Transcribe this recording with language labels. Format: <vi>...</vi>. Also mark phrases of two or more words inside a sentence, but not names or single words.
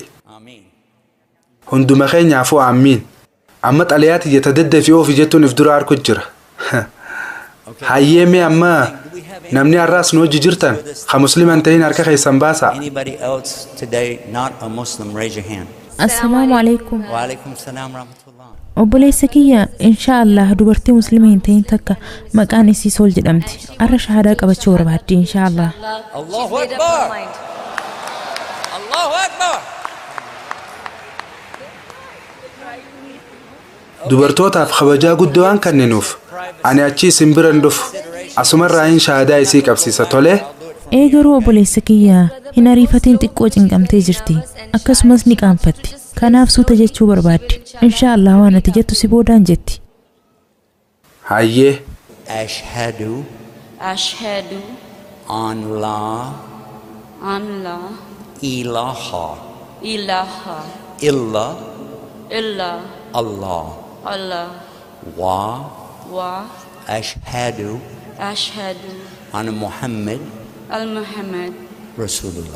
<om>Hunduma keenyaafuu aamiin. Amma xalayaati jetta daddafii oofi jettuun if dura harku jira. Hayyeemee amma namni har'aas nu hojii jirtan ka musliman ta'in harka keessan baasa.</om> <ar>السلام عليكم. وعليكم السلام ورحمة الله.</ar> <om>Obboleessa kiyya inshaallah dubartii muslima hin ta'in takka maqaan isii Sol jedhamti. Har'a shahaadaa qabachuu barbaaddi inshaallah.</om> <ar>الله أكبر. الله أكبر.</ar> <om>Dubartootaaf kabajaa guddoo waan kenninuuf ani achi isin biran dhufu asumarraa hin shahaadaa isii qabsiisa tole. Garuu obboleessa kiyya hin ariifatiin xiqqoo cinqamtee jirti akkasumas ni qaanfatti kanaaf suuta jechuu barbaaddi inshaallah waan ati jettu si boodaan jetti. Hayyee.</om> <ar>أشهد أن لا إله إلا الله وأشهد أن محمدا رسول الله.</ar>